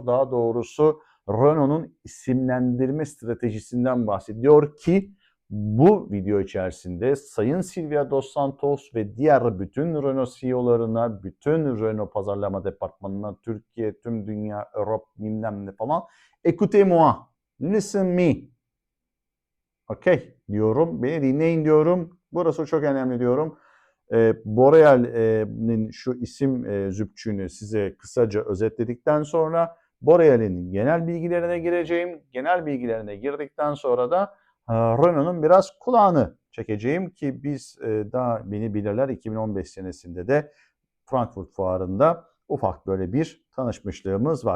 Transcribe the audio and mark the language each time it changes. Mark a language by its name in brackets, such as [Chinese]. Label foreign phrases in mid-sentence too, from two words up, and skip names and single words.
[Turkish] Daha doğrusu Renault'un isimlendirme stratejisinden bahsediyor ki bu video içerisinde Sayın Silvia Dos Santos ve diğer bütün Renault CEO'larına, bütün Renault pazarlama departmanına, Türkiye, tüm dünya, Avrupa, bilmem ne falan, [French] écoutez-moi, [English] listen me, [Turkish] okey diyorum, beni dinleyin diyorum. Burası çok önemli diyorum. Boreal'in şu isim zübçüğünü size kısaca özetledikten sonra Boreal'in genel bilgilerine gireceğim. Genel bilgilerine girdikten sonra da Renault'un biraz kulağını çekeceğim ki biz daha beni bilirler, 2015 senesinde de Frankfurt Fuarı'nda ufak böyle bir tanışmışlığımız var.